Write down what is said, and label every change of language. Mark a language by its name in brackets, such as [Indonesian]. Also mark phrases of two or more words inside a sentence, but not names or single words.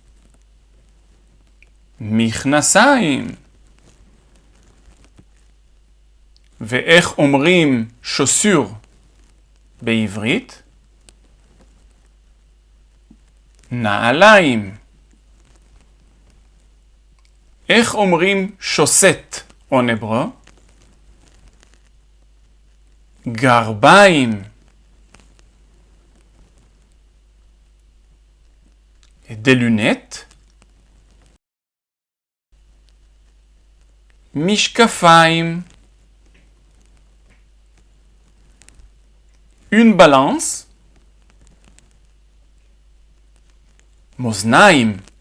[Hebrew] מכנסיים. ואיך אומרים chaussure בעברית? נעליים. איך אומרים [French] chaussette en hébreu? [Hebrew] גרביים. [French] Et des lunettes? [Hebrew] משקפיים. [French] Une balance. [Hebrew] מאזניים.